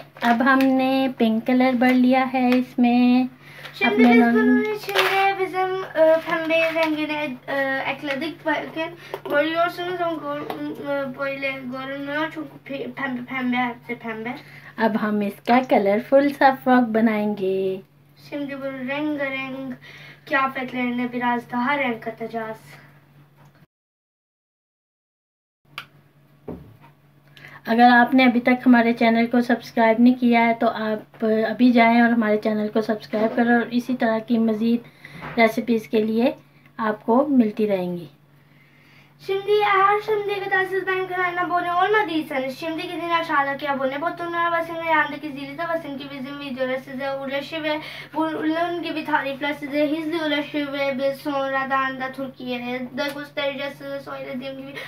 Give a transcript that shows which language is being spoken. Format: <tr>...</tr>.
<hi>अब हमने pink colour भर लिया है इसमें.</hi> <tr>Şimdi biz bunun içine bizim pembe rengini ekledik. Bakın görüyorsunuz ama böyle görünmüyor çünkü pembe hepsi pembe.</tr> <hi>अब हम इसका कलरफुल सा फ्रॉक बनाएंगे.</hi> <tr>Şimdi bu rengarenk kıyafetlerine biraz daha renk katacağız.</tr> <hi>अगर आपने अभी तक हमारे चैनल को सब्सक्राइब नहीं किया है तो आप अभी जाएं और हमारे चैनल को सब्सक्राइब करें और इसी तरह की मज़ीद रेसिपीज़ के लिए आपको मिलती रहेंगी.</hi> <tr>Şimdi eğer şimdiye kadar siz benim kanalıma abone olmadıysanız şimdi gidin aşağıdaki abone butonuna basın ve yandaki zili de basın ki bizim videolar size ulaşır ve bunun gibi tarifler size hızlı ulaşır ve biz sonradan da Türkiye'de göstereceğiz size söylediğim gibi.</tr>